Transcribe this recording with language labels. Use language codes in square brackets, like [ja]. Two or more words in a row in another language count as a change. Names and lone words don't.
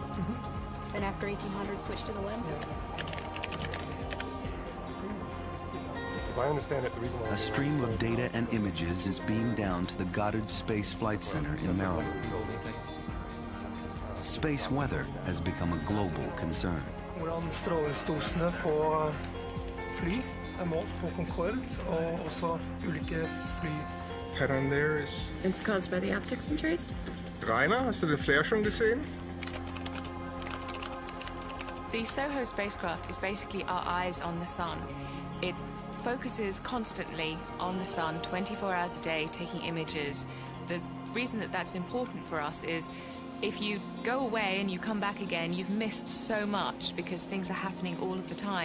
[en] Then after 1800, switch to the limb. As I understand it, the reason why A stream of data and images is beamed down to the Goddard Space Flight Center in Maryland. Space weather has become a global concern. [no] Hvordan strålingsdosene på fly målt på Concorde og også ulike fly. [en] Pattern there is... It's caused by the optics and trace? [de] Rainer, hast du den Flare schon gesehen? [en] The SOHO spacecraft is basically our eyes on the sun. It focuses constantly on the sun 24 hours a day, taking images. The reason that that's important for us is if you go away and you come back again, you've missed so much because things are happening all of the time.